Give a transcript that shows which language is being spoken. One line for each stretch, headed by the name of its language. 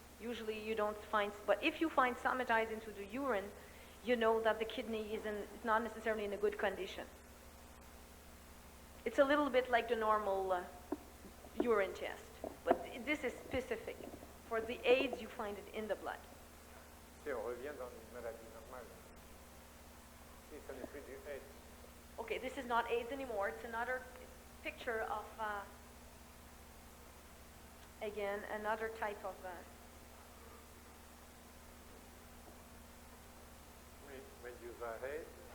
English: Usually you don't find, but if you find somatides into the urine, you know that the kidney is not necessarily in a good condition. It's a little bit like the normal urine test, but this is specific. For the AIDS, you find it in the blood.
French: Si on revient dans une maladie normale. Si ce n'est plus du AIDS.
English: Okay, this is not AIDS anymore. It's another picture of, again, another type of... When you are AIDS,